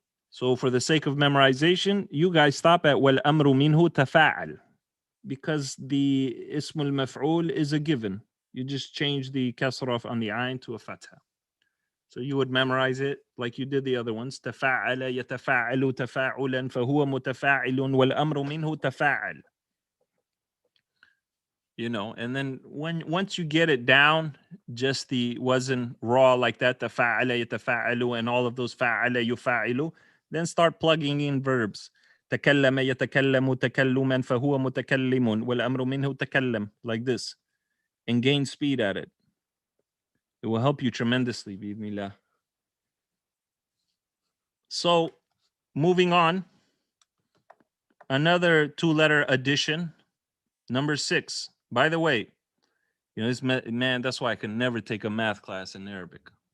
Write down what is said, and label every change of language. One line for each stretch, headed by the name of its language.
English: So for the sake of memorization, you guys stop at wal amru minhu tafa'al, because the ismul maf'ul is a given. You just change the kasra on the ayn to a fatha. So you would memorize it like you did the other ones.
Arabic: تفاعل يتفاعل تفاعلا فهو متفاعل والأمر منه تفاعل.
English: You know, and then once you get it down, just the wazn raw like that,
Arabic: تفاعل يتفاعل
English: and all of those فاعل يفاعل, then start plugging in verbs.
Arabic: تكلم يتكلم تكلما فهو متكلم والأمر منه تكلم,
English: like this, and gain speed at it. It will help you tremendously, بإذن. So moving on, another 2-letter addition, number 6. By the way, you know, this man, that's why I can never take a math class in Arabic.